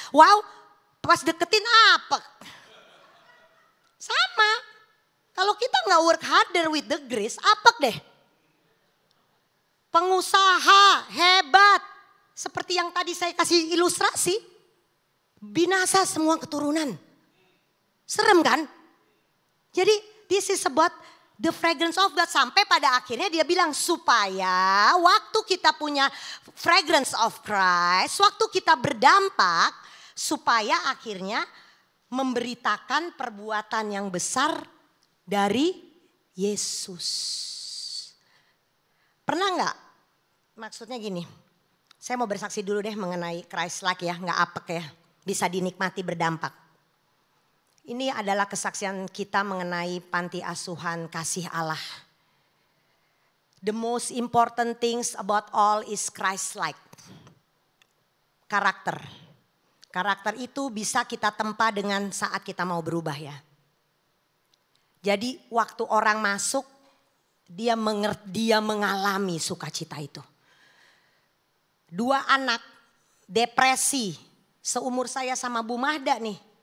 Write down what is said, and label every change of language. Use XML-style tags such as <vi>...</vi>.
<id>Wow, pas deketin apek. Sama, kalau kita gak</id> <en>work harder with the grace,</en> <id>apek deh. Pengusaha hebat, seperti yang tadi saya kasih ilustrasi. Binasa semua keturunan. Serem kan? Jadi</id> <en>this is about the fragrance of God.</en> <id>Sampai pada akhirnya dia bilang supaya waktu kita punya</id> <en>fragrance of Christ.</en> <id>Waktu kita berdampak supaya akhirnya memberitakan perbuatan yang besar dari Yesus. Pernah nggak? Maksudnya gini. Saya mau bersaksi dulu deh mengenai Christ-like ya. Nggak apek ya. Bisa dinikmati berdampak. Ini adalah kesaksian kita mengenai panti asuhan kasih Allah.</id> <en>The most important things about all is Christ-like.</en> <id>Karakter. Karakter itu bisa kita tempa dengan saat kita mau berubah ya. Jadi waktu orang masuk, dia mengalami sukacita itu. 2 anak depresi, seumur saya sama Bu Mahda nih.</id>